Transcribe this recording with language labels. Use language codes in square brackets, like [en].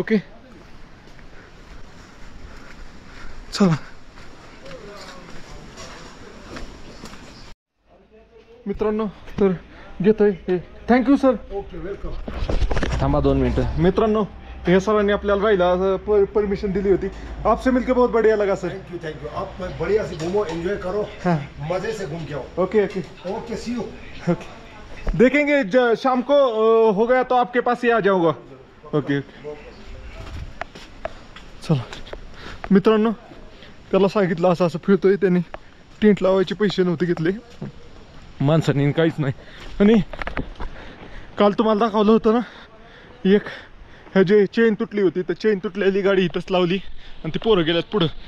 [mr] Okay चला. मित्रांनो तर घेतोय हे. [en] Thank you sir. Okay welcome. [mr] थांबा 2 मिनटं. मित्रांनो हे सरांनी आपल्याला राहिला परमिशन दिली होती. [hi] आपसे मिलकर बहुत बढ़िया लगा सर. [en] Thank you. [hi] आप बढ़िया से घूमो, एंजॉय करो. हाँ. मजे से घूम के आओ. Okay okay [en] Okay see you. [hi] Okay देखेंगे शाम को हो गया तो आपके पास ही आ जाऊंगा. [mr] ओके चला. मित्रांनो त्याला सांगितलं असं असं फिरतोय. त्यांनी टेंट लावायचे पैसे नव्हते घेतले माणसाने, काहीच नाही. आणि काल तुम्हाला दाखवलं होतं ना एक हे जे चेन तुटली होती, तर चेन तुटलेली गाडी इथंच लावली आणि ती पोरं गेल्यात पुढं.